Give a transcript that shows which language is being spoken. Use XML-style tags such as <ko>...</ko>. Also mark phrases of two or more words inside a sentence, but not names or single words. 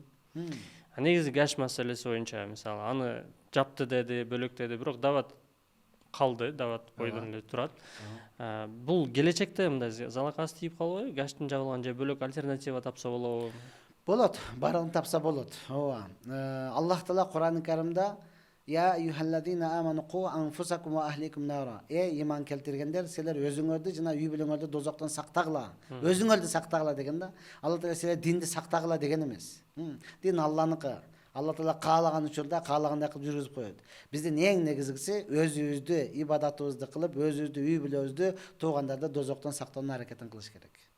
<ky>Негизи гаш маселеси боюнча мисалы аны жапты деди, бөлөктөдү, бирок дават калды, дават бойдон эле турат. Бул келечекте мындай залакасы тийип калбайбы? Гаштын жабылган же бөлөк альтернатива тапса болобу? Болот, барын тапса болот.</ky> <ar>Ооба. Аллах Таала Кур'ан-ы Каримде يا أيها الذين آمنوا قوا أنفسكم وأهليكم نارا.</ar> <ky>Иман келтиргендер, силер өзүңөрдү жана үй бүлөңөрдү дозоктон сактагыла. Өзүңөрдү сактагыла дегенде, Алла Таала силер динди сактагыла деген эмес. Дин Алланыкы. Алла Таала каалаган учурда каалагандай кылып жүргүзүп коет. Биздин эң негизгиси өзүбүздү ибадатыбызды кылып, өзүбүздү үй бүлөбүздү туугандарды дозоктон сактоонун аракетин кылыш керек.</ky>